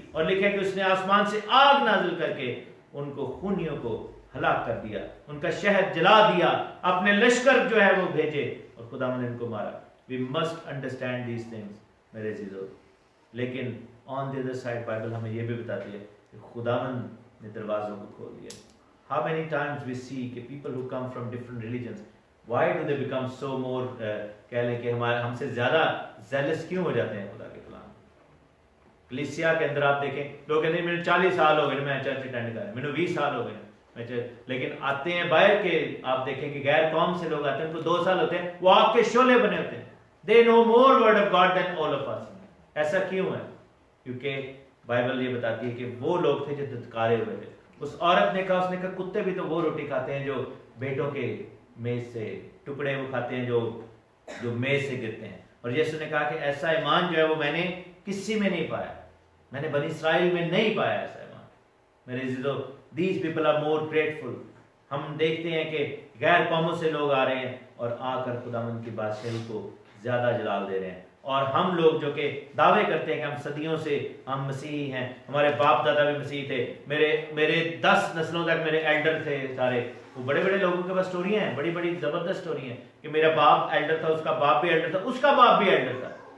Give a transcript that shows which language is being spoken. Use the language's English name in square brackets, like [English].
[Hindi] और लिखा है कि उसने आसमान से आग नाजिल करके उनको खूनियों को हलाक कर दिया, उनका शहर जला दिया, अपने लश्कर जो है वो भेजे और खुदा ने इनको मारा। [English] we must understand these things [Hindi] मेरे जीजो। लेकिन [English] on the other side [Hindi] Bible हमें यह भी बताती है कि खुदावन ने दरवाजों को खोल दिया, [English] how many times we see कि people who come from different religions, why do they become so more [Hindi] कह लें कि हमारे हमसे ज़्यादा [English] zealous [Hindi] क्यों हो जाते हैं खुदा के कलाम? कलीसिया के अंदर आप देखें, लोग कहते हैं मैंने 40 साल हो गए मैं चर्च अटेंड कर रहा, मैंने 20 साल हो गए मैं चर्च, लेकिन आते हैं बाहर के, आप देखें कि गैर कौम से लोग आते हैं, उनको 2 साल होते हैं, वो आग के शोले बने होते हैं. [English] They know more word of God than all of us. [Hindi] ऐसा क्यों है? क्योंकि बाइबल ये बताती है कि वो लोग थे जो धुतकारे हुए थे. उस औरत ने कहा, उसने कहा कुत्ते भी तो वो रोटी खाते हैं जो बेटों के मेज से टुकड़े वो खाते हैं जो मेज से गिरते हैं. और यीशु ने कहा कि ऐसा ईमान जो है वो मैंने किसी में नहीं पाया, मैंने बनी इसराइल में नहीं पाया ऐसा ईमान. मेरे इज़्ज़ो, [English] these people are more grateful. [Hindi] हम देखते हैं कि गैर कौमों से लोग आ रहे हैं और आकर खुदावंद की बादशाही को ज्यादा जलाल दे रहे हैं. और हम लोग जो कि दावे करते हैं कि हम सदियों से हम मसीही हैं, हमारे बाप दादा भी मसीही थे, मेरे 10 नस्लों तक मेरे एल्डर थे सारे, वो बड़े बड़े लोगों के पास स्टोरियां हैं, बड़ी बड़ी जबरदस्त स्टोरी हैं कि मेरा बाप एल्डर था, उसका बाप भी एल्डर था, उसका बाप भी एल्डर था.